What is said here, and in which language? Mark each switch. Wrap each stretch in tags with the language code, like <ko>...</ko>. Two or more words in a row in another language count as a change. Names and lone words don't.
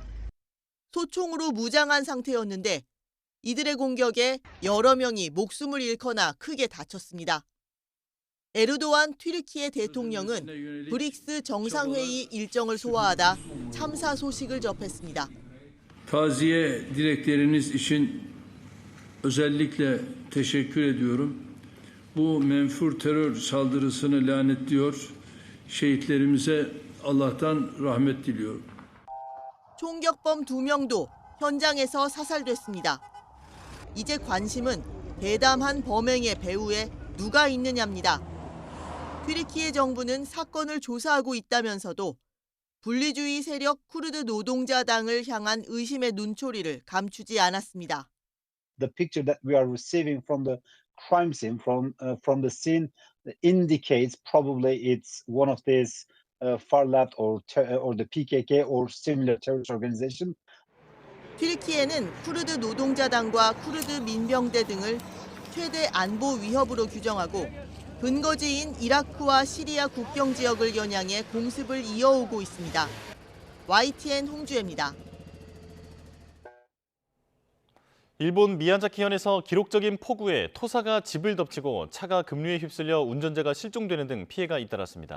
<ko>소총으로 무장한 상태였는데 이들의 공격에 여러 명이 목숨을 잃거나 크게 다쳤습니다. 에르도안 튀르키예 대통령은 브릭스 정상회의 일정을 소화하다 참사 sosik을 접했습니다.</ko> <tr>Taziye dilekleriniz için özellikle teşekkür ediyorum. Bu menfur terör saldırısını lanetliyor. Şehitlerimize Allah'tan rahmet diliyorum.</tr> <ko>총격범 2명도 현장에서 사살됐습니다. 이제 관심은 대담한 범행의 배후에 누가 있느냐입니다. 튀르키예 정부는 사건을 조사하고 있다면서도 분리주의 세력 쿠르드 노동자당을 향한 의심의 눈초리를 감추지 않았습니다.</ko> <en>The picture that we are receiving from the crime scene, from the scene, indicates probably it's one of these far left or the PKK or similar terrorist organization.</en> <ko>튀르키예는 쿠르드 노동자당과 쿠르드 민병대 등을 최대 안보 위협으로 규정하고 근거지인 이라크와 시리아 국경 지역을 겨냥해 공습을 이어오고 있습니다. YTN 홍주혜입니다. 일본 미야자키현에서 기록적인 폭우에 토사가 집을 덮치고 차가 급류에 휩쓸려 운전자가 실종되는 등 피해가 잇따랐습니다.</ko>